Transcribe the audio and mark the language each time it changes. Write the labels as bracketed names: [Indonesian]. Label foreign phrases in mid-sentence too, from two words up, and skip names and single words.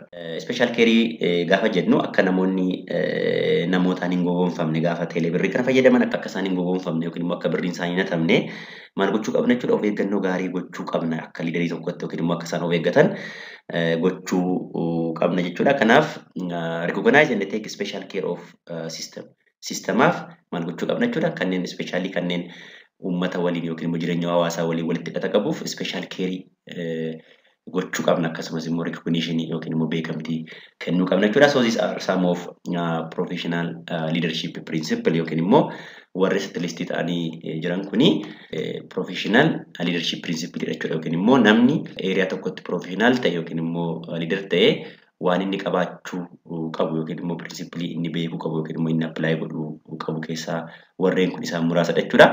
[English] Special care [Oromo] gaafa jennu akka namoonni namootaan hin gowwoomfamne gaafa teelee kana fayyadaman akka isaan hin gowwoomfamne yookiin immoo akka birriin isaanii hin hatamne maal gochuu qabna jechuudha. Of eeggannoo gaarii gochuu qabna akka liidarii tokkotti yookiin immoo akka isaan of eeggatan gochuu qabna jechuudha. Kanaaf [English] recognize and take special care of system. [Oromo] Sistemaaf maal gochuu qabna jechuudha. Kanneen especially kanneen uummata waliin yookiin immoo jireenya hawaasaa waliin walitti hidhata qabuuf [English] special care [Oromo] gochuu qabna akkasumas immoo recognition yookiin immoo beekamtii kennuu qabna jechuudha. [English] So these are some of professional leadership principle [Oromo] yookiin immoo warri listii ta'anii jiran kuni [English] professional leadership principle jechuudha. [Oromo] Yookiin immoo namni area tokkotti professional ta'e yookiin immoo leader ta'e waan inni qabaachuu qabu yookiin immoo principle inni beekuu qabu yookiin immoo inni apply godhuu qabu keessaa warreen kun isaan muraasadha jechuudha.